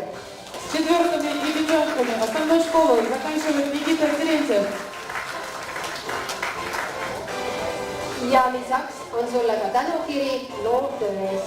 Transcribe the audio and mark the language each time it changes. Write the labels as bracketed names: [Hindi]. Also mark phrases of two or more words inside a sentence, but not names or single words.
[Russian] С четверками и пятерками основной школы заканчивает Никита Терентьев. [Estonian] Ja lisaks on sulle ka tänukiri loovtöö eest.